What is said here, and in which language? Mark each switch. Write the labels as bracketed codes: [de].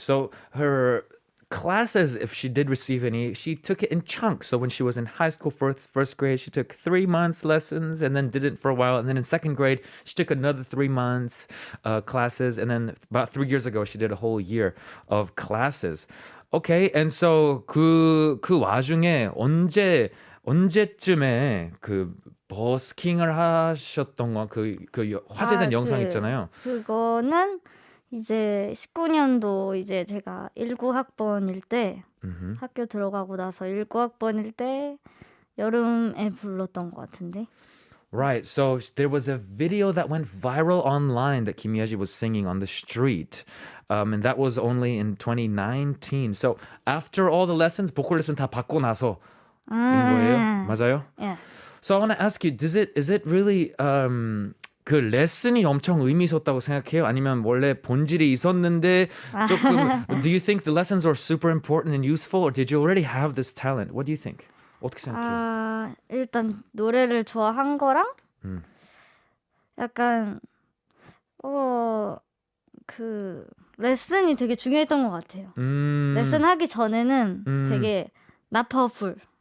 [en] So her classes, if she did receive any, she took it in chunks. So when she was in high school, first grade, she took 3 months lessons and then did it for a while. And then in second grade, she took another 3 months classes. And then about 3 years ago, she did a whole year of classes. Okay. And so [ko] 그 와중에 언제쯤에 그 버스킹을 하셨던 그 화제된 영상 있잖아요. 그거는 이제 19년도 이제 제가 19학번일 때 학교 들어가고 나서 19학번일 때 여름에 불렀던 것 같은데. [en] Right. So there was a video that went viral online that Kim Yeji was singing on the street. And that was only in 2019. So after all the lessons, [ko] 보컬 레슨 다 받고 나서인 거예요? 맞아요? [en] Yeah. So I want to ask you, is it really [ko] 그 레슨이 엄청 의미 있었다고 생각해요? 아니면 원래 본질이 있었는데 조금 [en] do you think the lessons were super important and useful or did you already have this talent? What do you think? [ko] 어떻게 생각해요? 일단 노래를 좋아한 거랑 약간 그 레슨이 되게 중요했던 것 같아요. 레슨 하기 전에는 되게 [en] not powerful.